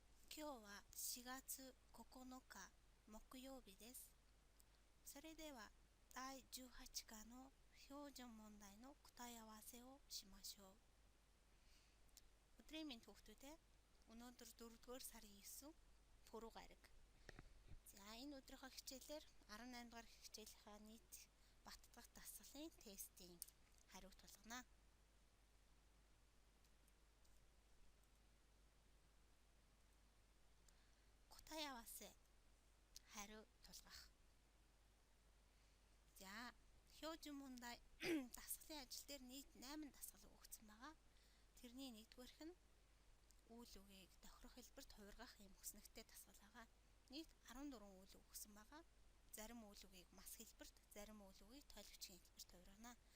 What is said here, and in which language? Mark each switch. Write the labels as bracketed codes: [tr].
[ja] 今日は4月9日木曜日です。それでは第18課の標準問題の答え合わせをしましょう. [mn] Өдрийн минь хүүхдүүдээ өнөөдөр 4-р сарын 9 пүрэв гараг. За энэ өдрийнхөө хичээлээр 18 дахь хичээлийн нийт баттгах дасгалын тестийн хариуг тулгана. 答え合わせхариу тулгах. За標準問題дасгалын ажил дээр нийт 8 дасгал өгсөн байгаа. Тэрний нэгдүгээрх нь үйл үгийг тохирох хэлбэрт хувиргах юм хүснэгтэй дасгал байгаа. Нийт 14 үйл үг өгсөн байгаа. Зарим үйл үгийг мас хэлбэрт, зарим үйл үгийг тойлогчийн хэлбэрт хувиргана.